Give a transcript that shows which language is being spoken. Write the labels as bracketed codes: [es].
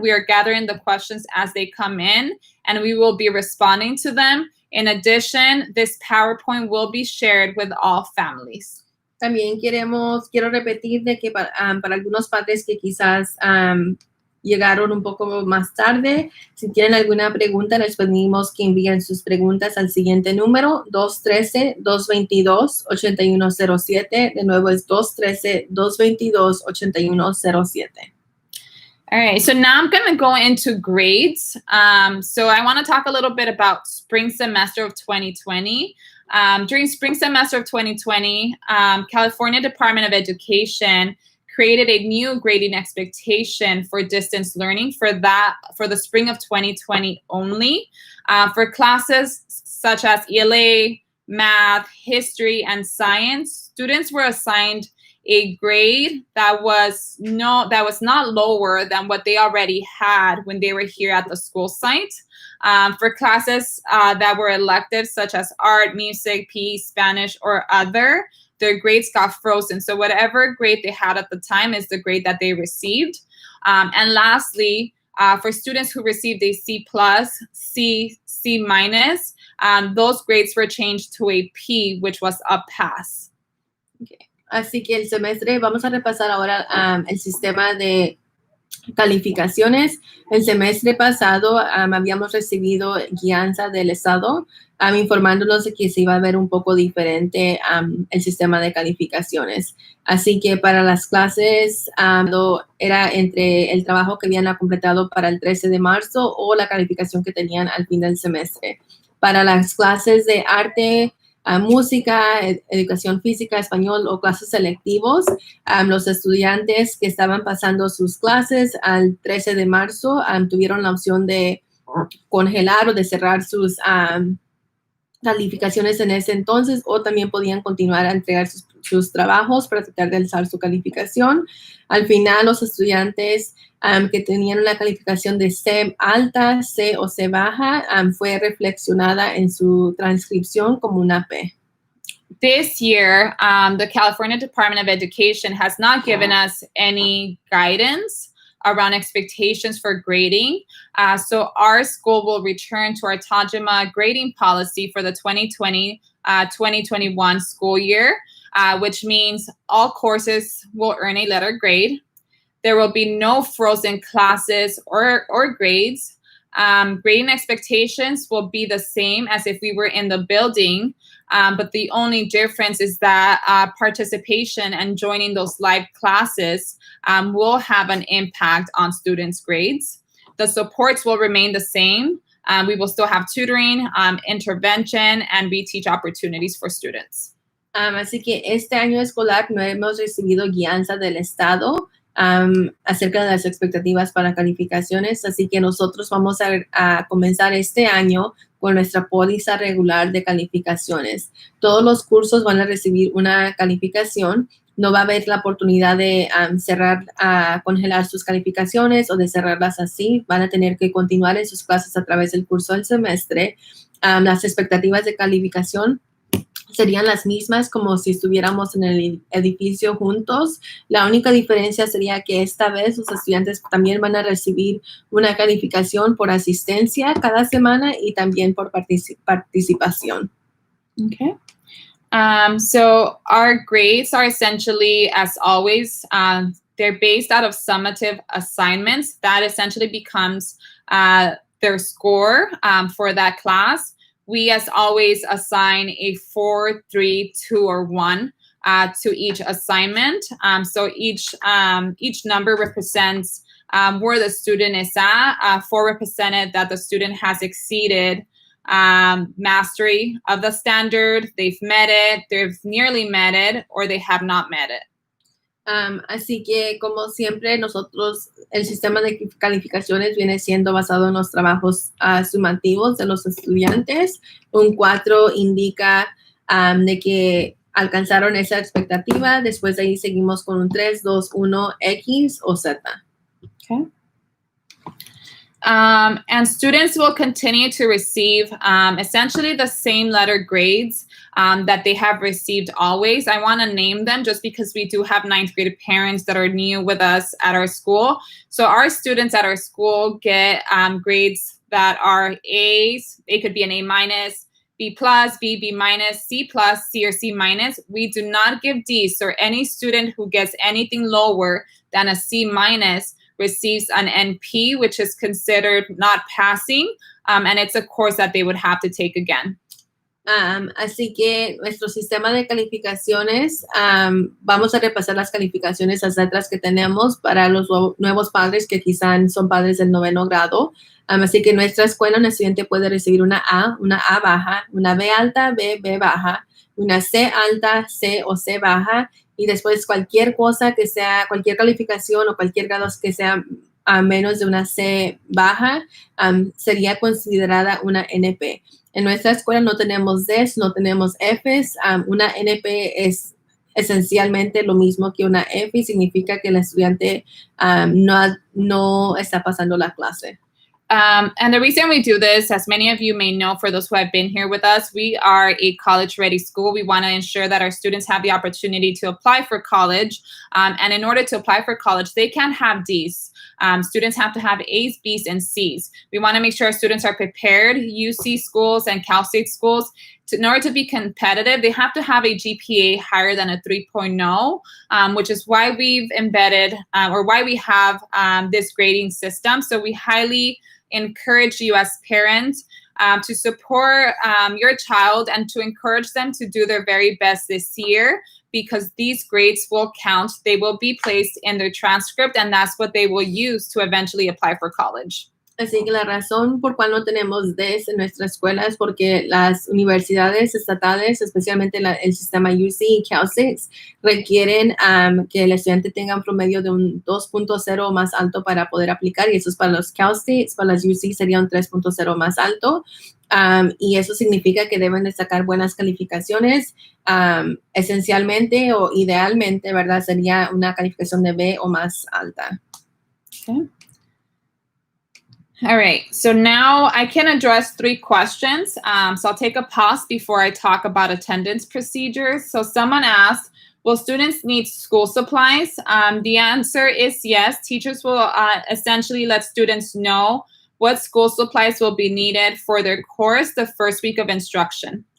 [en] We are gathering the questions as they come in, and we will be responding to them. In addition, this PowerPoint will be shared with all families. [es] También quiero repetir de que para algunos padres que quizás llegaron un poco más tarde, si tienen alguna pregunta, les pedimos que envíen sus preguntas al siguiente número, 213-222-8107. De nuevo es 213-222-8107. [en] All right, so now I'm going to go into grades. So I want to talk a little bit about spring semester of 2020. During spring semester of 2020, California Department of Education created a new grading expectation for distance learning for the spring of 2020 only. For classes such as ELA, math, history, and science, students were assigned a grade that was not lower than what they already had when they were here at the school site. For classes that were electives such as art, music, PE, Spanish, or other, their grades got frozen. So whatever grade they had at the time is the grade that they received. And lastly, for students who received a C+, C, C-, those grades were changed to a P, which was a pass. Okay. [es] Así que el semestre, vamos a repasar ahora el sistema de calificaciones. El semestre pasado habíamos recibido guianza del Estado informándonos de que se iba a ver un poco diferente el sistema de calificaciones. Así que para las clases era entre el trabajo que habían completado para el 13 de marzo o la calificación que tenían al fin del semestre. Para las clases de arte, música, educación física, español o clases selectivos, los estudiantes que estaban pasando sus clases al 13 de marzo tuvieron la opción de congelar o de cerrar sus calificaciones en ese entonces, o también podían continuar a entregar sus trabajos para tratar de alzar su calificación. Al final, los estudiantes que tenían una calificación de C alta, C o C baja, fue reflexionada en su transcripción como una P. [en] This year, the California Department of Education has not given us any guidance around expectations for grading. So our school will return to our Tajima grading policy for the 2020-2021 school year, which means all courses will earn a letter grade. There will be no frozen classes or grades. Grading expectations will be the same as if we were in the building, but the only difference is that participation and joining those live classes will have an impact on students' grades. The supports will remain the same. We will still have tutoring, intervention, and reteach opportunities for students. [es] Así que este año escolar no hemos recibido guianza del Estado acerca de las expectativas para calificaciones, así que nosotros vamos a comenzar este año con nuestra póliza regular de calificaciones. Todos los cursos van a recibir una calificación. No va a haber la oportunidad de congelar sus calificaciones o de cerrarlas así. Van a tener que continuar en sus clases a través del curso del semestre. Las expectativas de calificación serían las mismas como si estuviéramos en el edificio juntos. La única diferencia sería que esta vez los estudiantes también van a recibir una calificación por asistencia cada semana y también por participación. [en] Okay. So our grades are essentially, as always, they're based out of summative assignments. That essentially becomes their score for that class. We, as always, assign a 4, 3, 2, or 1 to each assignment. So each number represents where the student is at. 4 represented that the student has exceeded mastery of the standard, they've met it, they've nearly met it, or they have not met it. [es] Así que, como siempre, nosotros, el sistema de calificaciones viene siendo basado en los trabajos sumativos de los estudiantes. Un 4 indica de que alcanzaron esa expectativa. Después de ahí seguimos con un 3, 2, 1, X o Z. [en] Okay. And students will continue to receive essentially the same letter grades that they have received always. I want to name them just because we do have 9th grade parents that are new with us at our school. So our students at our school get grades that are A's. It could be an A minus, B plus, B, B minus, C plus, C or C minus. We do not give D's. So any student who gets anything lower than a C minus receives an NP, which is considered not passing, and it's a course that they would have to take again. [es] Así que nuestro sistema de calificaciones, vamos a repasar las calificaciones, las letras que tenemos para los nuevos padres que quizás son padres del 9º grado. Así que en nuestra escuela un estudiante puede recibir una A baja, una B alta, B baja, una C alta, C o C baja, y después cualquier cosa que sea, cualquier calificación o cualquier grado que sea a menos de una C baja, sería considerada una NP. En nuestra escuela no tenemos Ds, no tenemos Fs. Una NP es esencialmente lo mismo que una F y significa que el estudiante no está pasando la clase. [en] And the reason we do this, as many of you may know, for those who have been here with us, we are a college-ready school. We want to ensure that our students have the opportunity to apply for college. And in order to apply for college, they can't have Ds. Students have to have A's, B's, and C's. We want to make sure our students are prepared. UC schools and Cal State schools, in order to be competitive, they have to have a GPA higher than a 3.0, which is why we've embedded or why we have this grading system. So we highly encourage you as parents to support your child and to encourage them to do their very best this year, because these grades will count. They will be placed in their transcript, and that's what they will use to eventually apply for college. [es] Así que la razón por cual no tenemos Ds en nuestra escuela es porque las universidades estatales, especialmente el sistema UC y Cal State, requieren que el estudiante tenga un promedio de un 2.0 más alto para poder aplicar, y eso es para los Cal State. Para las UC sería un 3.0 más alto. Y eso significa que deben de sacar buenas calificaciones. Esencialmente o idealmente, ¿verdad? Sería una calificación de B o más alta. [en] Okay. All right, so now I can address 3 questions. So I'll take a pause before I talk about attendance procedures. So someone asked, will students need school supplies? The answer is yes. Teachers will essentially let students know what school supplies will be needed for their course the first week of instruction.